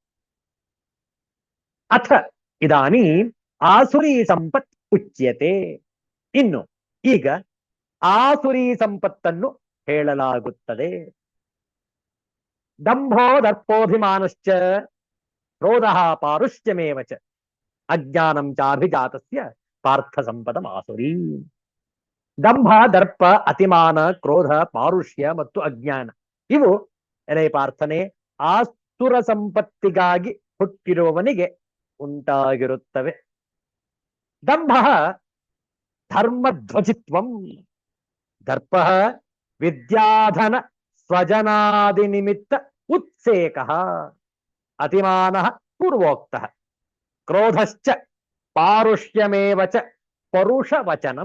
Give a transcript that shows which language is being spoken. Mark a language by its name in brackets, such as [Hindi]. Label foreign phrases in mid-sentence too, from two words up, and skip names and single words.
[Sanskrit] ಅಥ ಇದಾನಿ ಆಸುರಿ ಸಂಪತ್ ಉಚ್ಯತೆ. [Kannada] ಇನ್ನು ಈಗ ಆಸುರಿ ಸಂಪತ್ತನ್ನು ಹೇಳಲಾಗುತ್ತದೆ. [Sanskrit] ದಂಭೋ ದರ್ಪೋಭಿಮಾನಶ್ಚ ಕ್ರೋಧ ಪಾರುಷ್ಯಮೇವ ಚ ಅಜ್ಞಾನಂ ಚಾಭಿಜಾತಸ್ಯ ಪಾರ್ಥ ಸಂಪದಂ ಆಸುರಿ. [Kannada] ದಂಭ ದರ್ಪ ಅತಿಮಾನ ಕ್ರೋಧ ಪಾರುಷ್ಯ ಮತ್ತು ಅಜ್ಞಾನ ಇವು ಎಲೆ ಪಾರ್ಥನೆ ಆಸುರ ಸಂಪತ್ತಿಗಾಗಿ ಹುಟ್ಟಿರುವವನಿಗೆ ಉಂಟಾಗಿರುತ್ತವೆ. [Sanskrit] ದಂಭ ಧರ್ಮಧ್ವಜಿತ್ವಂ, ದರ್ಪ ವಿದ್ಯಾಧನ ಸ್ವಜನಾದಿ ನಿಮಿತ್ತ ಉತ್ಸೇಕ, ಅತಿಮಾನ ಪೂರ್ವೋಕ್ತ, ಕ್ರೋಧಶ್ಚ ಪಾರುಷ್ಯಮೇವ ಚ ಪರುಷವಚನಂ.